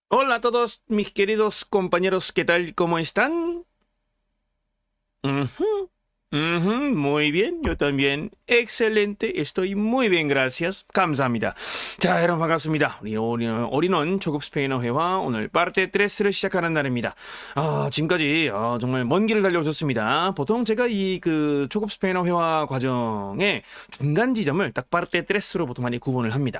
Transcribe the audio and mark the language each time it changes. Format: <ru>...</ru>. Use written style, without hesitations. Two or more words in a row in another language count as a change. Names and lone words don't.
<es>Hola a todos mis queridos compañeros, ¿qué tal? ¿Cómo están? Ujú, muy bien, yo también. excelente, estoy muy bien, gracias.</es> <ko>감사합니다. 자, 여러분 반갑습니다. 우리는 초급 스페인어 회화 오늘 파르테 3를 시작하는 날입니다. 지금까지 정말 먼 길을 달려오셨습니다. 보통 제가 이 초급 스페인어 회화 과정의 중간 지점을 딱 파르테 3로 보통 많이 구분을 합니다.</ko>